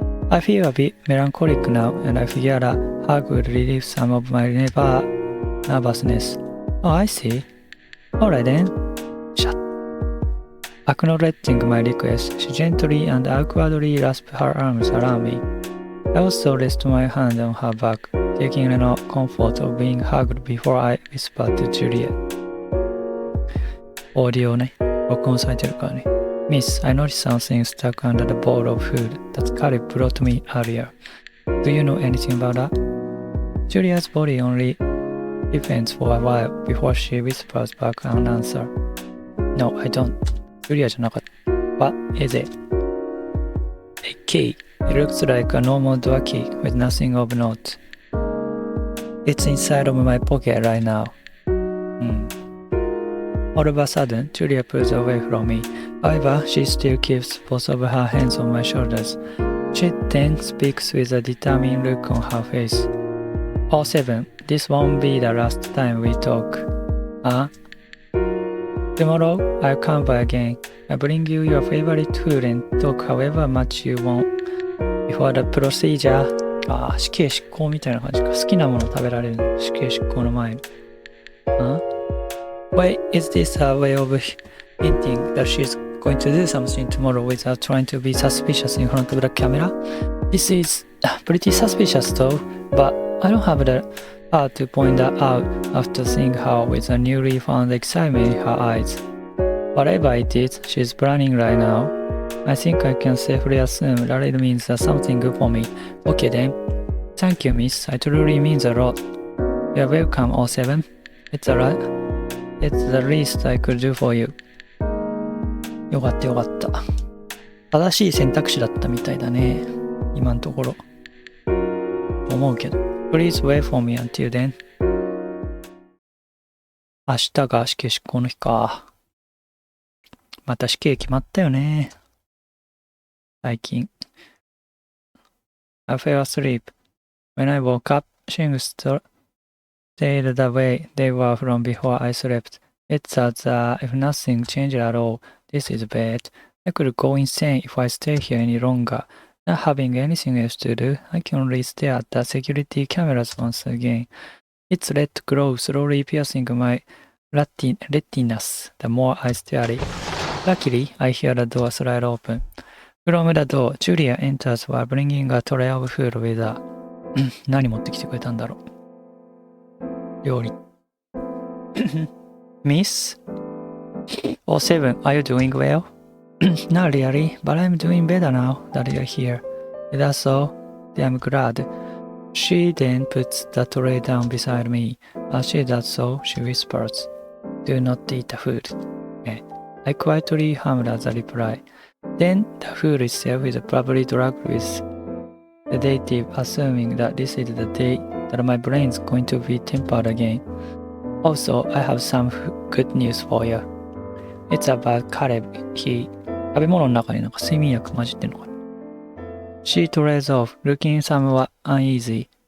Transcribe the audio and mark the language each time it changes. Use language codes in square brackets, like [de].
[en] I feel a bit melancholic now, and I figured a hug would relieve some of my nervousness. Oh, I see. Alright then. Shut. Acknowledging my request, she gently and awkwardly rasped her arms around me. I also rested my hand on her back, taking no comfort of being hugged before I whispered to Julia. [ja] オーディオね、録音されてるからね。 [en] Miss, I noticed something stuck under the bowl of food that Caleb brought me earlier. Do you know anything about that? Julia's body only depends for a while before she whispers back an answer. No, I don't. [ja] Julia じゃなかった。 [en] What is it? A key. It looks like a normal door key with nothing of note. It's inside of my pocket right now. All of a sudden, Julia pulls away from me. However, she still keeps both of her hands on my shoulders. She then speaks with a determined look on her face. Oh, Seven, this won't be the last time we talk. Huh? Tomorrow, I'll come by again. I bring you your favorite food and talk however much you want. Before the procedure. [ja] 死刑執行みたいな感じか。好きなもの食べられるの。死刑執行の前に。 [en] Wait, is this a way of hinting that she's going to do something tomorrow without trying to be suspicious in front of the camera? This is pretty suspicious though, but I don't have the heart to point that out after seeing her with a newly found excitement in her eyes. Whatever it is she's planning right now, I think I can safely assume that it means something good for me. Okay then. Thank you, miss. It truly means a lot. You're welcome, O7. It's the least I could do for you. [ja] よかったよかった。正しい選択肢だったみたいだね。今のところ。思うけど。 [en] Please wait for me until then. [ja] 明日が死刑執行の日か。また死刑決まったよね。最近。 [en] I fell asleep. When I woke up, things stayed the way they were from before I slept. It's as if nothing changed at all. This is bad. I could go insane if I stay here any longer. Not having anything else to do, I can only stare at the security cameras once again. Its red glow slowly piercing my retinas the more I stare. Luckily, I hear the door slide open. From the door, Julia enters while bringing a tray of food with her. [ja] 何持ってきてくれたんだろう。料理。 [en] Miss? Oh, Seven, are you doing well? Not really, but I'm doing better now that you're here. That's all. I'm glad. She then puts the tray down beside me. As she does so, she whispers, Do not eat the food. I quietly hummed as a reply. Then the food itself is probably drugged with sedative, assuming that this is the day that my brain's going to be tempered again. Also, I have some good news for you. It's about Caleb. [ja] 食べ物の中になんか睡眠薬混じってんのかな。 [en] She trails off, looking somewhat uneasy.